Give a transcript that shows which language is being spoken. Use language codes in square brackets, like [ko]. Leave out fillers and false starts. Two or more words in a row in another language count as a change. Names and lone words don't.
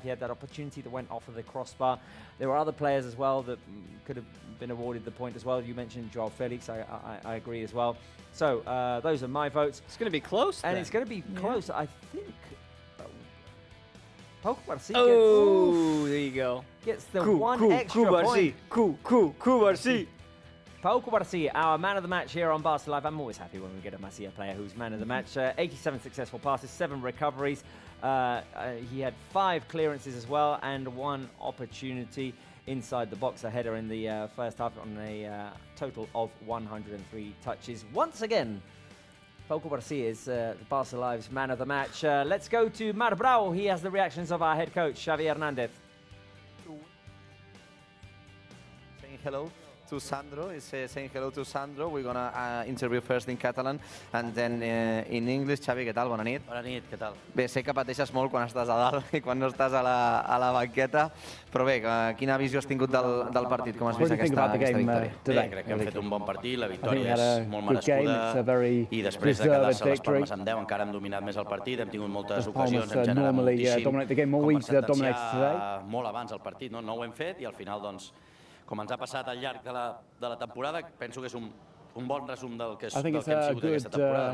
[en] He had that opportunity that went off of the crossbar. There were other players as well that could have been awarded the point as well. You mentioned Joao Felix. I agree as well. So those are my votes. It's going to be close, and then. it's going to be close. I think Pau Cubarsí there you go. Gets the one extra point. Cubarsí. Pau Cubarsí, our man of the match here on Barça Live. I'm always happy when we get a Masia player who's man of the match. 87 successful passes, 7 recoveries. He had 5 clearances as well and 1 opportunity inside the box, a header in the first half on a total of 103 touches. Once again, Pau Cubarsí is Barça Live's man of the match. Let's go to Marc Brau. He has the reactions of our head coach, Xavi Hernandez. saying hello to Sandro. He's saying hello to Sandro. We're going to interview first in Catalan and then in English. [ca] Xavi, què tal? Bona nit. Bona nit, què tal? Bé, sé que pateixes molt quan estàs a dalt i quan no estàs a la banqueta, però bé, quina visió has tingut del partit? Com has vist aquesta victòria? Bé, crec que hem fet un bon partit, la victòria és molt merescuda i després de quedar-se a les Palmes amb 10 encara hem dominat més el partit, hem tingut moltes ocasions, hem generat moltíssim, com per sentenciar molt abans el partit, no ho hem fet i al final, doncs, com ens ha passat al llarg de la temporada, penso que és un bon resum del que hem sigut aquesta temporada.